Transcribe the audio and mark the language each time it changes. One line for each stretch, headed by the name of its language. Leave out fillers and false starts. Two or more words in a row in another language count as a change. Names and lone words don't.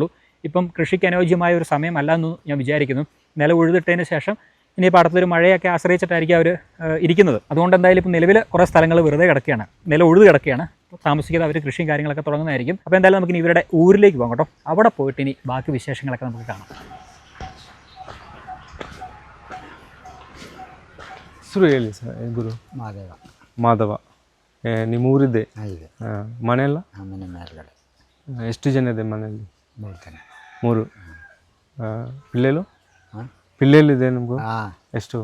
Malayalam: ഇപ്പം കൃഷിക്ക് അനുയോജ്യമായ ഒരു സമയമല്ല എന്ന് ഞാൻ വിചാരിക്കുന്നു. നിലം ഉഴുതിട്ടതിന് ശേഷം ഇനിയിപ്പോൾ അടുത്തൊരു മഴയൊക്കെ ആശ്രയിച്ചിട്ടായിരിക്കും അവർ ഇരിക്കുന്നത്. അതുകൊണ്ട് എന്തായാലും ഇപ്പോൾ നിലവിൽ കുറേ സ്ഥലങ്ങൾ വെറുതെ കിടക്കുകയാണ്, നിലം ഉഴുത് കിടക്കുകയാണ്. താമസിക്കാതെ അവർ കൃഷിയും കാര്യങ്ങളൊക്കെ തുടങ്ങുന്നതായിരിക്കും. അപ്പോൾ എന്തായാലും നമുക്കിനി ഇവരുടെ ഊരിലേക്ക് പോകാം കേട്ടോ. അവിടെ പോയിട്ട് ഇനി ബാക്കി വിശേഷങ്ങളൊക്കെ നമുക്ക് കാണാം.
Kannada: ಹೆಸರು ಹೇಳಿ ಸರ್. ಗುರು ಮಾಧವ. ನಿಮ್ಮೂರಿದೆ ಮನೆ ಎಲ್ಲ? ಮನೆ ಮೇಲ್ಗಡೆ. ಎಷ್ಟು ಜನ ಇದೆ ಮನೆಯಲ್ಲಿ? 3 ಜನ. 3. ಪಿಲ್ಲೆಲು ಪಿಲ್ಲೆಲು ಇದೆ ನಿಮಗೂ? ಎಷ್ಟು